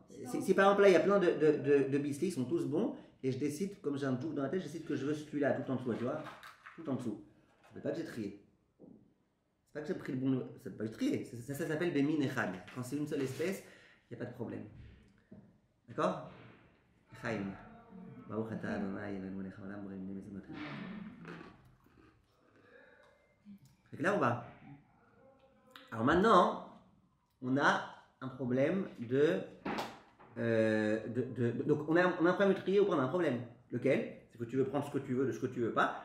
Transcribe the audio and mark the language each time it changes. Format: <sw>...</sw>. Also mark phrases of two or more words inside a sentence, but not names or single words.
<fr>Si par exemple là il y a plein de biscuits, ils sont tous bons, et je décide, comme j'ai un doute dans la tête, je décide que je veux celui-là tout en dessous, tu vois? Tout en dessous. Ça ne veut pas que j'ai trié. C'est pas que j'ai pris le bon. Ça ne veut pas que j'ai trié. Ça s'appelle</fr> <he>במין אחד.</he> <fr>Quand c'est une seule espèce, il n'y a pas de problème. D'accord? Chaim.</fr> <he>ברוך אתה אדני אלהינו מלך העולם בורא מיני מזונות.</he> <fr>C'est clair ou pas? Alors maintenant, on a un problème donc on a un problème de trier ou on a un problème. Lequel? C'est que tu veux prendre ce que tu veux de ce que tu veux pas.</fr>